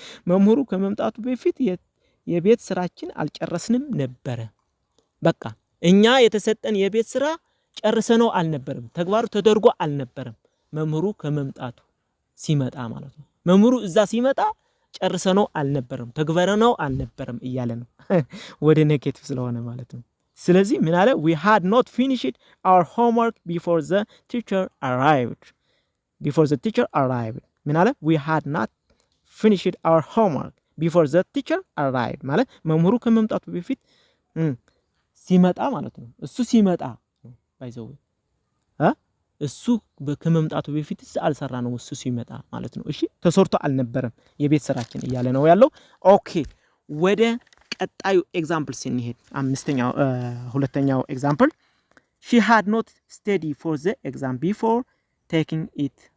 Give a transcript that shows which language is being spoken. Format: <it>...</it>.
<am>መምህሩ ከመምጣቱ በፊት የቤት ስራችን አልጨረስንም ነበረ። በቃ እኛ የተሰጠን የቤት ስራ ጨርሰነው አልነበረም፣ ተግባሩ ተደርጎ አልነበረም። መምህሩ ከመምጣቱ ሲመጣ ማለት ነው። መምህሩ እዛ ሲመጣ ጨርሰነው አልነበረም፣ ተግበረነው አልነበረም እያለ ነው። ወደ ኔጌቲቭ ስለሆነ ማለት ነው። ስለዚህ ምን አለ?</am> <en>we had not finished our homework before the teacher arrived. before the teacher arrived</en> <am>ምን አለ?</am> <en>we had not finished our homework before the teacher arrived</en> <am>ማለት መምህሩ ከመምጣቱ በፊት ሲመጣ ማለት ነው። እሱ ሲመጣ ባይዘው እሱ ከመምጣቱ በፊት አልሰራ ነው። እሱ ሲመጣ ማለት ነው። እሺ ተሰርቶ አልነበረም የቤት ስራችን እያለ ነው ያለው። ኦኬ ወደ ቀጣዩ ኤግዛምፕል ስንሄድ ሁለተኛው ኤግዛምፕል</am> <en>she had not studied for the exam before taking it.</en>